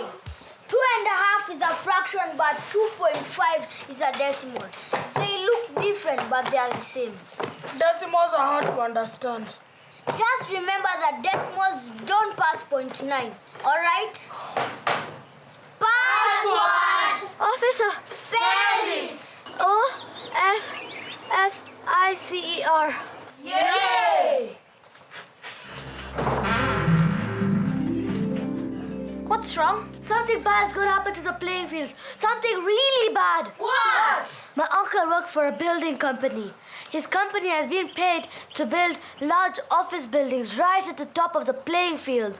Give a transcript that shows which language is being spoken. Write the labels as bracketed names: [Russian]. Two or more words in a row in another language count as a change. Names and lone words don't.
[English] 2.5 is a fraction, but 2.5 is a decimal. They look different, but they are the same. Decimals are hard to understand. Just remember that decimals don't pass 0.9, all right? Password! Officer, Spell it! O-F-F-I-C-E-R. Yay! What's wrong? Something bad's gonna happen to the playing fields. Something really bad. What? My uncle works for a building company. His company has been paid to build large office buildings right at the top of the playing field.